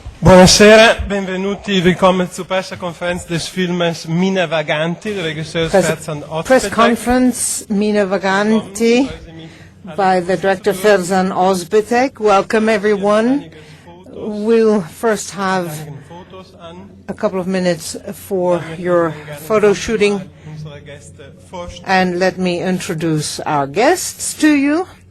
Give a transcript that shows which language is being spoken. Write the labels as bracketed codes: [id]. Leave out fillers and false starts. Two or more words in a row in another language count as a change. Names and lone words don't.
[it] Buonasera, benvenuti, [de] willkommen zur Pressekonferenz des Filmes Mine Vaganti, der Regisseur Ferzan Ozpetek. [en] Press conference, Mine Vaganti, by the director Ferzan Ozpetek. Welcome everyone. We'll first have a couple of minutes for your photo shooting, and let me introduce our guests to you.